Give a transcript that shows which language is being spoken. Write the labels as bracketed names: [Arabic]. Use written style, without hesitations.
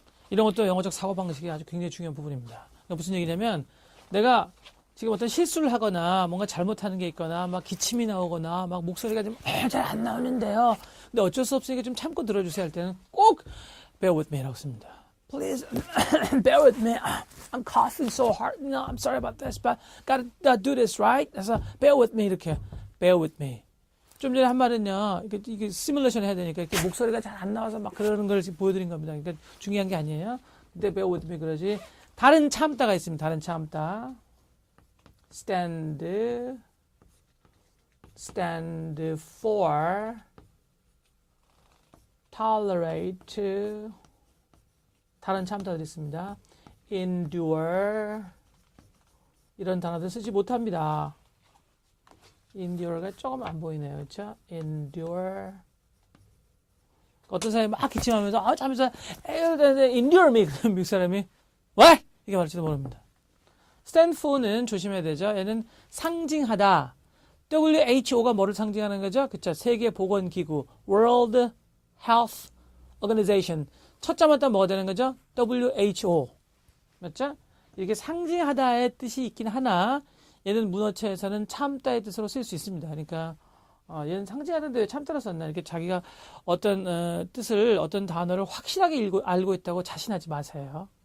[Korean] 이런 것도 영어적 사고방식이 아주 굉장히 중요한 부분입니다. 무슨 얘기냐면, 내가 지금 어떤 실수를 하거나, 뭔가 잘못하는 게 있거나, 막 기침이 나오거나, 막 목소리가 좀 잘 안 나오는데요. 근데 어쩔 수 없으니까 좀 참고 들어주세요 할 때는 꼭 [English] bear with me [Korean] 라고 씁니다. [English] Please bear with me. I'm coughing so hard. No, I'm sorry about this, but gotta do this, right? [Korean] 그래서 [English] bear with me [Korean] 이렇게 [English] bear with me. [Korean] 좀 전에 한 말은요, 이게 시뮬레이션 해야 되니까 이렇게 목소리가 잘 안 나와서 막 그러는 걸 지금 보여드린 겁니다. 그러니까 중요한 게 아니에요. 근데 [English] bear with me [Korean] 그러지. 다른 참다가 있습니다. 다른 참다. stand for, tolerate, 다른 참다들이 있습니다. endure, 이런 단어들 쓰지 못합니다. endure가 조금 안 보이네요. 그렇죠? endure. 어떤 사람이 막 기침하면서 잠시만 endure me. 그럼 미국 사람이 왜? 이게 말할지도 모릅니다. stand for는 조심해야 되죠. 얘는 상징하다. WHO가 뭐를 상징하는 거죠? 그쵸? 세계보건기구 World Health Organization. 첫 자마다 뭐가 되는 거죠? WHO. 맞죠? 이게 상징하다의 뜻이 있긴 하나 얘는 문어체에서는 참다의 뜻으로 쓸 수 있습니다. 그러니까 얘는 상징하는데 왜 참다로 썼나? 이렇게 자기가 어떤 뜻을 어떤 단어를 확실하게 알고 있다고 자신하지 마세요.